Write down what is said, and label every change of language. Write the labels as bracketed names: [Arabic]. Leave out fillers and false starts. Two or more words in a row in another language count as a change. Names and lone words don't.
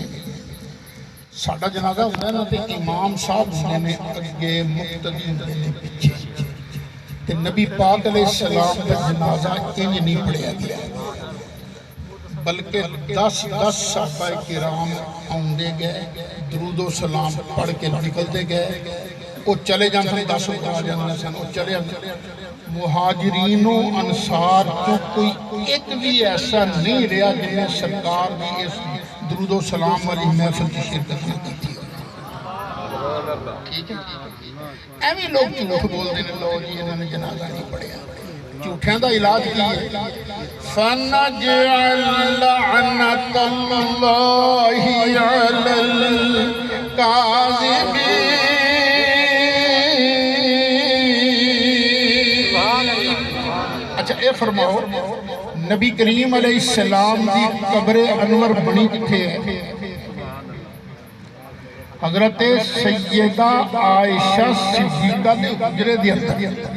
[Punjabi] ساڈا جنازہ ہوتا ہے نا تے امام صاحب ہوندے نے اگے، مقتدی ہوندے نے پیچھے، تے نبی پاک علیہ السلام کا جنازہ انج نہیں پڑھیا گیا، بلکہ 10 صحابہ کرام آندے گئے، درود و سلام پڑھ کے نکلتے گئے. وہ چلے جاندے سن، 10 آ جاندے سن، وہ چلے جاندے. [Urdu] مہاجرین و انصار تو کوئی ایک بھی ایسا نہیں رہا جن نے سرکار کی اس درود و سلام والی محفل کی شرکت نہ کی تھی. [Punjabi] ٹھیک ہے، ایویں لوگ جھوٹ بولتے ہیں، لو جی انہوں نے جنازہ نہیں پڑھیا. جھوٹیاں دا علاج کی ہے، [Arabic] فَنَجْعَلْ لَعْنَةَ اللَّهِ عَلَى الْكَاذِبِينَ. [Punjabi] اچھا اے فرماؤ نبی کریم علیہ السلام دی قبر انور بنی کتھے ہے؟ حضرت سیدہ عائشہ صدیقہ دے حجرے دی اندر.